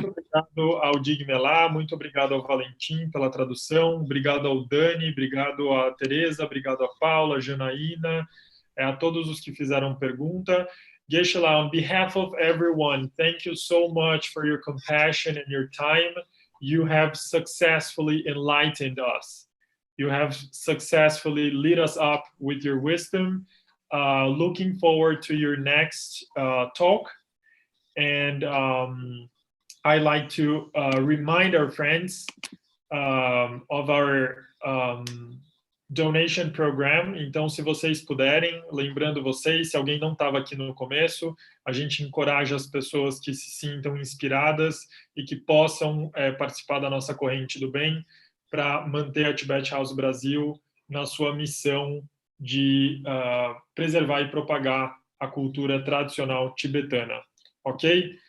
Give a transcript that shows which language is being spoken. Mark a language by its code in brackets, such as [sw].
[pt] Muito obrigado ao Digmelá, muito obrigado ao Valentim pela tradução, obrigado ao Dani, obrigado à Tereza, obrigado à Paula, Janaína, a todos os que fizeram pergunta. [en] Geshe-la, on behalf of everyone, thank you so much for your compassion and your time. You have successfully enlightened us. You have successfully lit us up with your wisdom. Looking forward to your next talk. And I like to remind our friends of our donation program. [pt] Então, se vocês puderem, lembrando vocês, se alguém não estava aqui no começo, a gente encoraja as pessoas que se sintam inspiradas e que possam participar da nossa corrente do bem para manter a Tibet House Brasil na sua missão de preservar e propagar a cultura tradicional tibetana. Ok?